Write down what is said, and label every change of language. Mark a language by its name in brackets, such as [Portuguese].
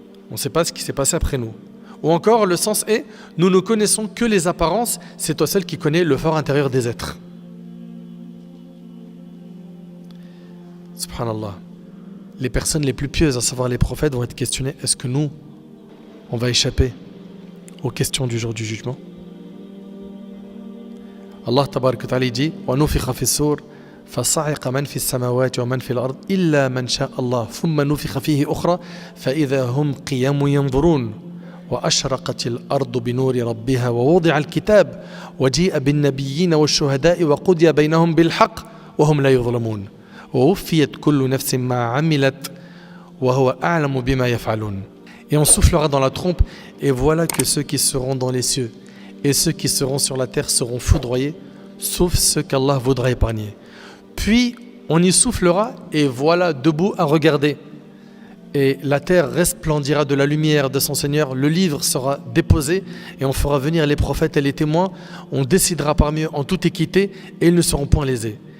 [French] On ne sait pas ce qui s'est passé après nous. Ou encore, le sens est: nous ne connaissons que les apparences, c'est toi seul qui connais le fort intérieur des êtres. Subhanallah. Les personnes les plus pieuses, à savoir les prophètes, vont être questionnées: est-ce que nous, on va échapper aux questions du jour du jugement? [Arabic] Allah tabarak wa ta'ala dit وَنُفِخَ فِي السُّورِ فَصَعِقَ مَنْ فِي السَّمَاوَاتِ وَمَنْ فِي الْأَرْضِ إِلَّا مَنْ شَاءَ اللَّهُ ثُمَّ نُفِخَ فِيهِ أُخْرَى فَإِذَا هُمْ قِيَامٌ يَنْظُرُونَ وَأَشْرَقَتِ الْأَرْضُ بِنُورِ رَبِّهَا وَوُضِعَ الْكِتَابُ وَجِيءَ بِالنَّبِيِّينَ وَالشُّهَدَاءِ وَقُضِيَ بَيْنَهُم بِالْحَقِّ وَهُمْ لَا يُظْلَمُونَ وَوُفِّيَتْ كُلُّ نَفْسٍ مَا عَمِلَتْ وَهُوَ أَعْلَمُ بِمَا يَفْعَلُونَ. [French] Et on soufflera dans la trompe, et voilà que ceux qui seront dans les cieux et ceux qui seront sur la terre seront foudroyés, sauf ceux qu'Allah voudra épargner. Puis on y soufflera, et voilà debout à regarder. Et la terre resplendira de la lumière de son Seigneur, le livre sera déposé, et on fera venir les prophètes et les témoins, on décidera parmi eux en toute équité, et ils ne seront point lésés.